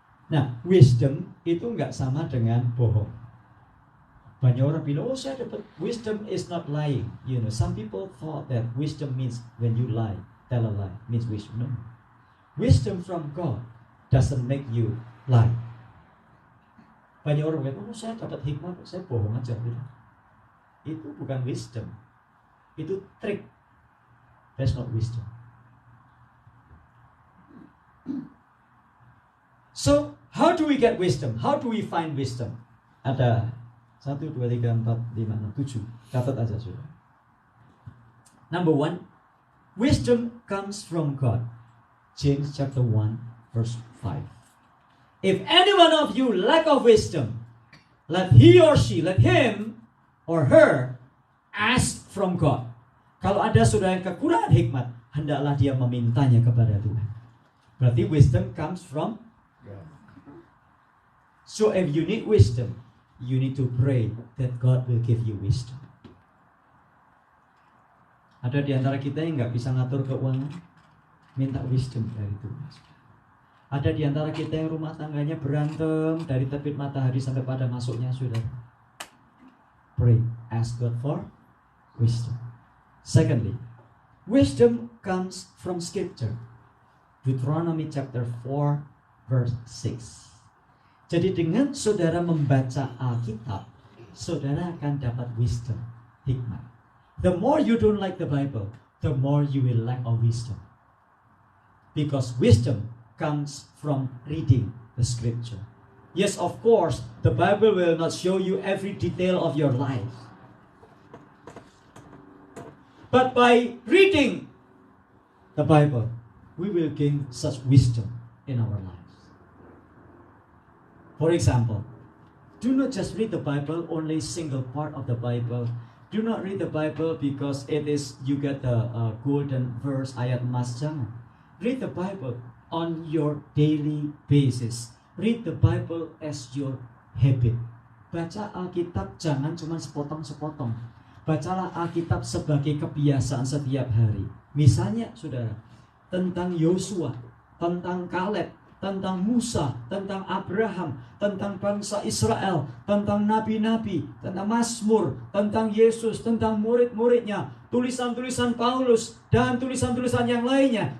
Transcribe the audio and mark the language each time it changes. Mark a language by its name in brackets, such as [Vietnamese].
[Indonesian] Nah, wisdom itu nggak sama dengan bohong. Banyak orang bilang, oh saya dapat [English] wisdom is not lying. You know, some people thought that wisdom means when you lie, tell a lie, means wisdom. No, wisdom from God doesn't make you lie. [Indonesian] Banyak orang bilang, oh saya dapat hikmah, saya bohong aja. Itu bukan wisdom, itu trick. [English] That's not wisdom. So, how do we get wisdom? How do we find wisdom? [Indonesian] Ada 1, 2, 3, 4, 5, 6, 7. Catat aja, sudah. [English] Number 1, wisdom comes from God. James chapter 1, verse 5. If any one of you lack of wisdom, let he or she, let him or her ask from God. [Indonesian] Kalau ada saudara yang kekurangan hikmat, hendaklah dia memintanya kepada Tuhan. Berarti [English] wisdom comes from God. So if you need wisdom, you need to pray that God will give you wisdom. [Indonesian] Ada di antara kita yang nggak bisa ngatur keuangan, minta wisdom dari Tuhan. Ada di antara kita yang rumah tangganya berantem dari terbit matahari sampai pada masuknya, saudara. [English] Pray, ask God for wisdom. Secondly, wisdom comes from Scripture. Deuteronomy chapter 4, verse 6. [Indonesian] Jadi dengan saudara membaca Alkitab, saudara akan dapat wisdom, hikmat. [English] The more you don't like the Bible, the more you will lack of wisdom. Because wisdom comes from reading the scripture. Yes, of course, the Bible will not show you every detail of your life. But by reading the Bible, we will gain such wisdom in our lives. For example, do not just read the Bible, only single part of the Bible. Do not read the Bible because it is you get the golden verse, [Indonesian] ayat emas. Jangan. [English] Read the Bible on your daily basis. Read the Bible as your habit. [Indonesian] Baca Alkitab jangan cuma sepotong-sepotong. Bacalah Alkitab sebagai kebiasaan setiap hari. Misalnya, saudara, tentang Yosua, tentang Kaleb, tentang Musa, tentang Abraham, tentang bangsa Israel, tentang nabi-nabi, tentang Mazmur, tentang Yesus, tentang murid-muridnya, tulisan-tulisan Paulus, dan tulisan-tulisan yang lainnya.